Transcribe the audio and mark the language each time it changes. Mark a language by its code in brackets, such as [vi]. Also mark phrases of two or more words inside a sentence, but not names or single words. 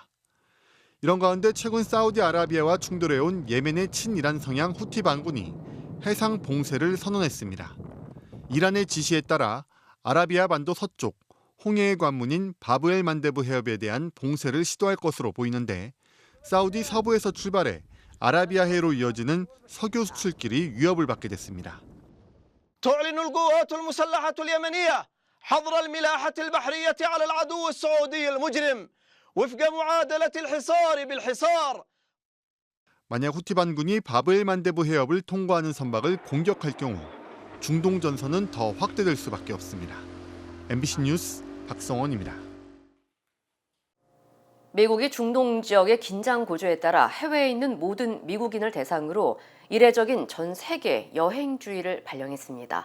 [ko] 이런 가운데 최근 사우디아라비아와 충돌해온 예멘의 친이란 성향 후티 반군이 해상 봉쇄를 선언했습니다. 이란의 지시에 따라 아라비아 반도 서쪽 홍해의 관문인 바브엘 만데브 해협에 대한 봉쇄를 시도할 것으로 보이는데 사우디 서부에서 출발해 아라비아해로 이어지는 석유 수출길이 위협을 받게 됐습니다. [ar] تعلن القوات المسلحة اليمنية حظر الملاحة البحرية على العدو السعودي المجرم وفق معادلة الحصار بالحصار. [ko] 만약 후티 반군이 바브엘 만데브 해협을 통과하는 선박을 공격할 경우 중동 전선은 더 확대될 수밖에 없습니다. MBC 뉴스 박성원입니다. 미국이 중동 지역의 긴장 고조에 따라 해외에 있는 모든 미국인을 대상으로 이례적인 전 세계 여행주의를 발령했습니다.